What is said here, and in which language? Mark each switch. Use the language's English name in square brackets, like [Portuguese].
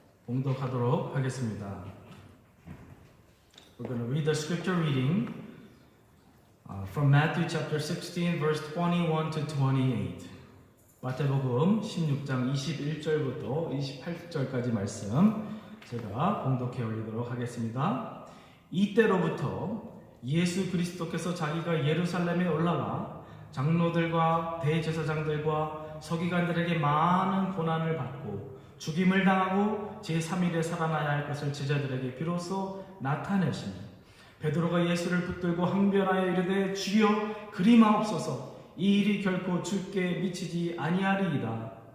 [Korean] 봉독하도록 하겠습니다. [English] We're going to read the scripture reading from Matthew chapter 16 verse 21 to 28. [Korean] 마태복음 16장 21절부터 28절까지 말씀 제가 봉독해 올리도록 하겠습니다. 이때로부터 예수 그리스도께서 자기가 예루살렘에 올라가 장로들과 대제사장들과 서기관들에게 많은 고난을 받고 죽임을 당하고 제3일에 살아나야 할 것을 제자들에게 비로소 나타내시니 베드로가 예수를 붙들고 항변하여 이르되 주여 그리마옵소서 이 일이 결코 주께 미치지 아니하리이다.